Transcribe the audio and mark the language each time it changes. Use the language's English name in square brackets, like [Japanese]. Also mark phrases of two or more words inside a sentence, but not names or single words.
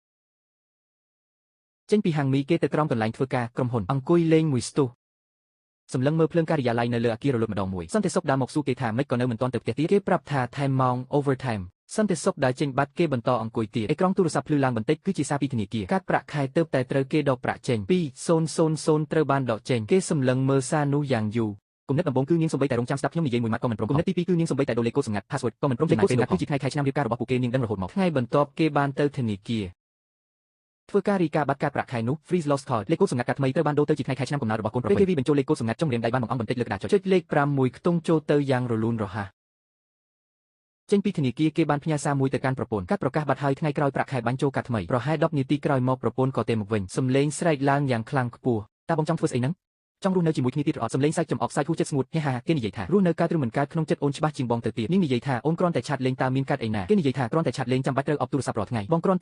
[Khmer] ចេញពីហាងមីគេទៅក្រោមកន្លែងធ្វើការក្រុមហ៊ុនអង្គុយលេងមួយស្ទុះសម្លឹងមើលភ្លើងការិយាល័យនៅលើអគាររលត់ម្ដងមួយសន្តិសុខដើរមកសួរគេថាម៉េចក៏នៅមិនទាន់ទៅផ្ទះទៀតគេប្រាប់ថាថែមម៉ោង overtime សន្តិសុខដើរចេញបាត់គេបន្តអង្គុយទៀតអេក្រង់ទូរស័ព្ទភ្លឺឡើងបន្តិចគឺជាសារពីធនាគារកាត់ប្រាក់ខែទើបតែត្រូវគេដកប្រាក់ចេញ 2000ត្រូវបានដកចេញគេសម្លឹងមើលសារនោះយ៉ាងយូរគំនិតដំបូងគឺនាងសំបីតែរងចាំស្ដាប់ខ្ញុំនិយាយមួយម៉ាត់ក៏មិនព្រមគំនិតទី2គឺនាងសំបីតែដូរលេខកូដសម្ងាត់ password ក៏មិនព្រមលេខកូដសម្ងាត់គឺជាថ្ងៃឆ្នាំរៀបការរបស់ពួកគេនាងដឹងរហូតមកថ្ងៃបន្ទាប់គេបានទៅធនាគារធ្វើការរីកាបាត់ការប្រាក់ខែនោះ [English] freeze lost card [Khmer] លេខកូដសម្ងាត់ការថ្មីត្រូវបានដូរទៅជាថ្ងៃខែឆ្នាំកំណើតរបស់កូនប្រុសពេលគេ វាបញ្ចូលលេខកូដសម្ងាត់ចុងរៀងដៃបានបង្អង់បន្តិចលើក្តារចុចលេខ5មួយខ្ទង់ចូលទៅយ៉ាងរលូនរហ័សចេញពីធនាគារគេបានផ្ញើសារមួយទៅកាន់ប្រពន្ធកាត់ប្រកាសបាត់ហើយថ្ងៃក្រោយប្រាក់ខែបាញ់ចូលកាត់ថ្មីប្រហែល10នាទីក្រោយមកប្រពន្ធក៏ទេមកវិញសំឡេងស្រែកឡើងយ៉ាងខ្លាំងខ្ពស់តើបងចង់ធ្វើស្អីហ្នឹងចង់រស់នៅជាមួយគ្នាទៀតឬអត់សំឡេងសាច់ចំអកសាច់ហួសចិត្តស្ងួតហេហាគេនិយាយថារស់នៅកើតឬមិនកើតក្នុងចិត្តអូនច្បាស់ជាងបងទៅទៀតនាងនិយាយថាអូនគ្រាន់តែឆាតលេងតើមានកើតអីណាគេនិយាយថាគ្រាន់តែឆាតលេងចាំបាច់ត្រូវអបទូរស័ព្ទរាល់ថ្ងៃបងគ្រាន់តែ